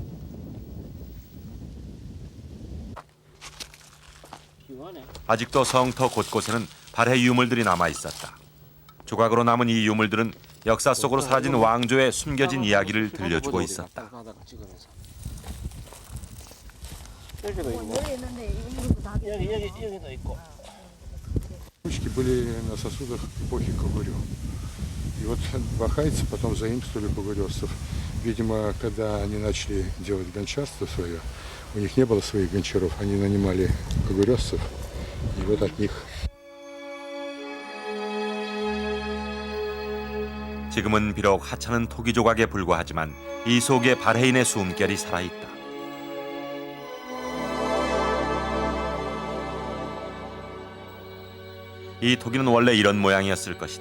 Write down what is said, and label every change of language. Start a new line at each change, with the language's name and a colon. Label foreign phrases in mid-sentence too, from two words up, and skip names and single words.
Korean: 아직도 성터 곳곳에는 발해 유물들이 남아 있었다. 조각으로 남은 이 유물들은 역사 속으로 사라진 왕조의 숨겨진 이야기를 들려주고 있었다. 여기도 있고 여기도 있고.
Russian: Ручки были на сосудах эпохи Когурё. И вот бахайцы потом заимствовали когурёвцев. Видимо, когда они начали делать гончарство свое, у них не было своих гончаров, они нанимали когурёвцев, и вот от них.
Korean: 지금은 비록 하찮은 토기 조각에 불과하지만 이 속에 발해인의 숨결이 살아있다. 이 토기는 원래 이런 모양이었을 것이다.